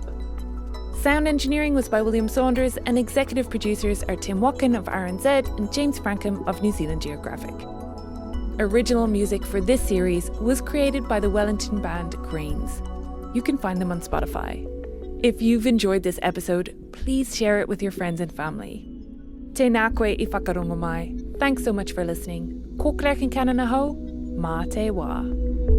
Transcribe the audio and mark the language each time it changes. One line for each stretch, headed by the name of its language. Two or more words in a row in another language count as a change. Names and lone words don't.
English: Sound engineering was by William Saunders, and executive producers are Tim Watkin of RNZ and James Frankham of New Zealand Geographic. Original music for this series was created by the Wellington band Grains. You can find them on Spotify. If you've enjoyed this episode, please share it with your friends and family.
Māori: Tēnā koe I whakarongo mai.
English: Thanks so much for listening.
Māori: Ko Claire Kincannon aho, mā te wā.